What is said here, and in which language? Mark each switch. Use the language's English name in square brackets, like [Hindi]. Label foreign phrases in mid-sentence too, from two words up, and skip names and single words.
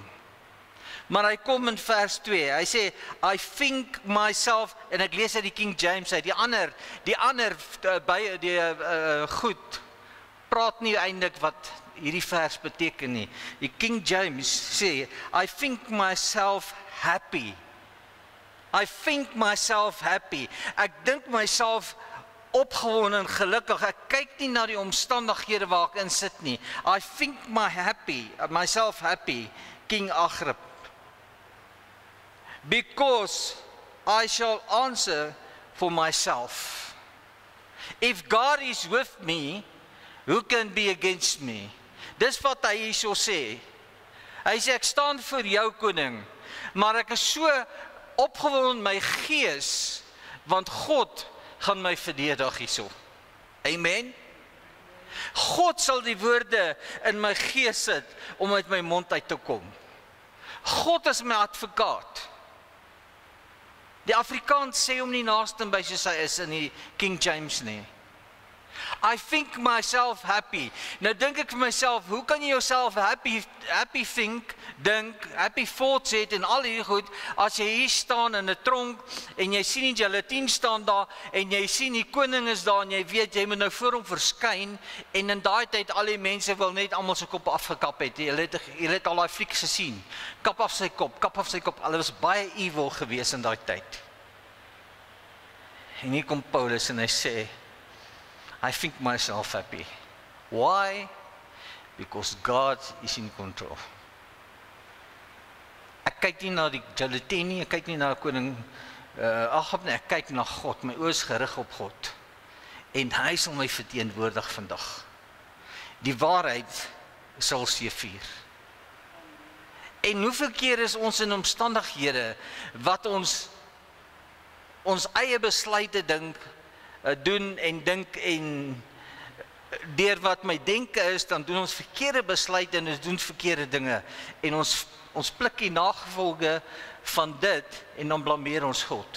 [Afrikaans] Maar hy kom in vers 2, hy sê, [English] I think myself, [Afrikaans] en ek lees uit die King James uit, die ander goed, praat nie eintlik wat hierdie vers beteken nie. Die King James sê, [English] I think myself happy. I think myself happy. [Afrikaans] Ek dink myself opgewonde en gelukkig. Ek kyk nie na die omstandighede waar ek in sit nie. [English] I think myself happy, King Agrippa. Because I shall answer for myself. If God is with me, who can be against me? [Afrikaans] Dis wat hy hierso sê. Hy sê, ek staan vir jou koning, maar ek is so opgewonde in my gees, want God gaan my verdedig hierso. Amen. God sal die woorde in my gees sit, om uit my mond uit te kom. God is my advokaat. Die Afrikaans sê hom nie naaste by soos hy is in die King James nie. [English] I think myself happy. [Afrikaans] Nou dink ek vir myself, hoe kan jy jouself [English] happy think, happy thoughts [Afrikaans] het en al hierdie goed, as jy hier staan in 'n tronk, en jy sien die gelatine staan daar, en jy sien die koning is daar, en jy weet, jy moet nou voor hom verskyn, en in daai tyd, al die mense wil net almal sy kop afgekap het, jy het al daai flieks gesien, kap af sy kop, hulle was baie evil gewees in daai tyd. En hier kom Paulus en hy sê, [English] I think myself happy. Why? Because God is in control. [Afrikaans] Ek kyk nie na die gelatine nie, ek kyk nie na koning Agab nie, ek kyk na God, my oë is gerig op God. En hy sal my verteenwoordig vandag. Die waarheid sal seëvier. En hoeveel keer is ons in omstandighede wat ons eie besluite doen en dink en deur wat my denke is, dan doen ons verkeerde besluite en ons doen verkeerde dinge en ons pluk die nagevolge van dit en dan blameer ons God.